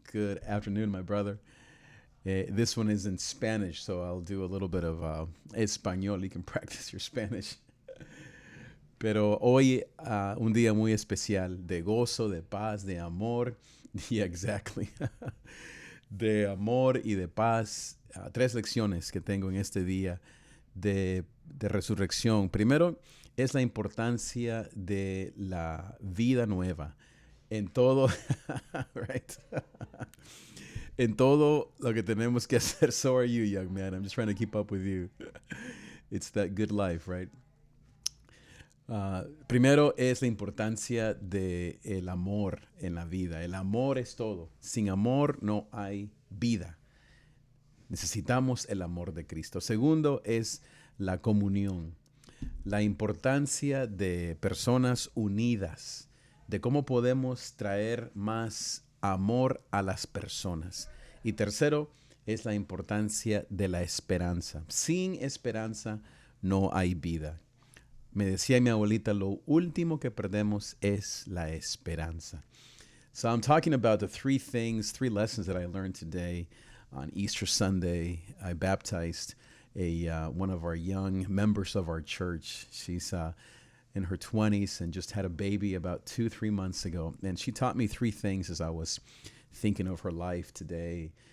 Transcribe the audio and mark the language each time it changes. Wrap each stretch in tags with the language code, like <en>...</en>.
<en>Good afternoon, my brother. This one is in Spanish, so I'll do a little bit of español. You can practice your Spanish.</en> <es>Pero hoy, un día muy especial de gozo, de paz, de amor.</es> <en>Yeah, exactly.</en> <es>De amor y de paz. Tres lecciones que tengo en este día de resurrección. Primero es la importancia de la vida nueva en todo,</es> <en>right?</en> <es>En todo lo que tenemos que hacer.</es> <en>So are you, young man. I'm just trying to keep up with you. It's that good life, right?</en> <es>Primero es la importancia del amor en la vida. El amor es todo. Sin amor no hay vida. Necesitamos el amor de Cristo. Segundo es la comunión. La importancia de personas unidas. De cómo podemos traer más amor a las personas. Y tercero es la importancia de la esperanza. Sin esperanza no hay vida. Me decía mi abuelita, lo último que perdemos es la esperanza.</es> <en>So I'm talking about the three lessons that I learned today on Easter Sunday. I baptized one of our young members of our church. She's in her 20s and just had a baby about 2-3 months ago. And she taught me three things as I was thinking of her life today.</en>